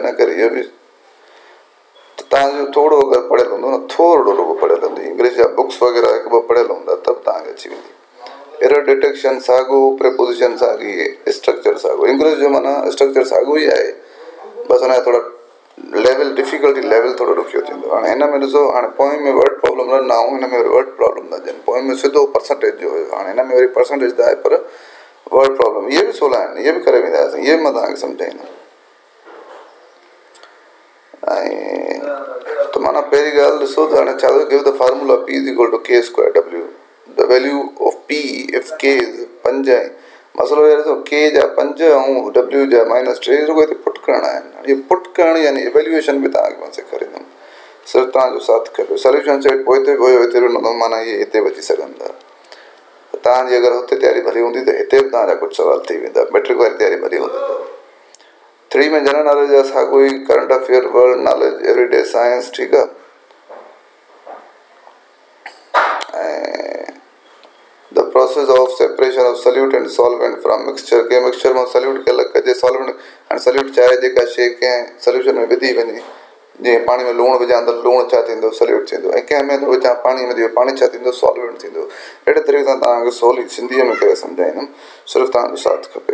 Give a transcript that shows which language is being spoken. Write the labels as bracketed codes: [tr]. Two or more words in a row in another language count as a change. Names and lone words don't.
[sd] इन करे इहो बि तव्हांजो थोरो अगरि पढ़ियल हूंदो न, थोरो रुगो पढ़ियल हूंदो, इंग्लिश जा बुक्स वग़ैरह 1-2 पढ़ियल हूंदा त बि तव्हांखे अची वेंदी। [en] error detection [sd] साॻियो, प्रीपोजिशन साॻी, स्ट्रक्चर साॻियो। इंग्लिश जो माना स्ट्रक्चर साॻियो ई आहे, बसि हुन जा थोरा लेवल, [en] difficulty level [sd] थोरो ॾुखियो थींदो। हाणे हिन में ॾिसो, हाणे पोएम में [en] word problem [sd] न आऊं, हिन में वरी [en] word problem [sd] न अचनि। पोएम में सिधो परसेंटेज जो हुयो, हाणे हिन में वरी परसेंटेज त आहे पर [en] word problem. [sd] इहे बि सवला आहिनि, इहे बि करे वेंदासीं, इहे बि मां तव्हांखे सम्झाईंदुमि। ऐं त माना पहिरीं ॻाल्हि ॾिसो त हाणे छा [en] give the formula [sd] P = K²W। [en] the value of P if K is 5 [sd] ऐं मसलो इहो ॾिसो, K जा 5 ऐं W जा -3 रुगो हिते पुट करणा आहिनि। इहे पुट करण यानी इवेल्यूएशन बि तव्हांखे मां सेखारींदुमि, सिर्फ़ु तव्हांजो साथ खपे। [en] solution set [sd] पोइ हिते वियो, हिते बि माना इहे हिते बि अची सघनि था। तव्हांजी अगरि हुते तयारी भली हूंदी त हिते बि तव्हांजा कुझु सवाल थी वेंदा। मैट्रिक वारी तयारी भली हूंदी त 3 में [en] general knowledge [sd] जा साॻियो ई, [en] current affair, world knowledge, everyday science. [sd] ठीकु आहे। [en] ऐं the process of separation of solute and solvent from mixture. [sd] कंहिं मिक्सचर मां सल्यूट खे अलॻि कजे, सॉल्वेंट। हाणे सल्यूट चाहे जेका शइ कंहिं सोल्यूशन में विधी वञे, जीअं पाणी में लूणु विझां त लूणु छा थींदो, सल्यूट थींदो। ऐं कंहिं में विझां पाणी में, पाणी छा थींदो, सॉल्वेंट थींदो। अहिड़े तरीक़े सां तव्हांखे सवली सिंधीअ में करे सम्झाईंदुमि, सिर्फ़ु तव्हांजो साथ खपे।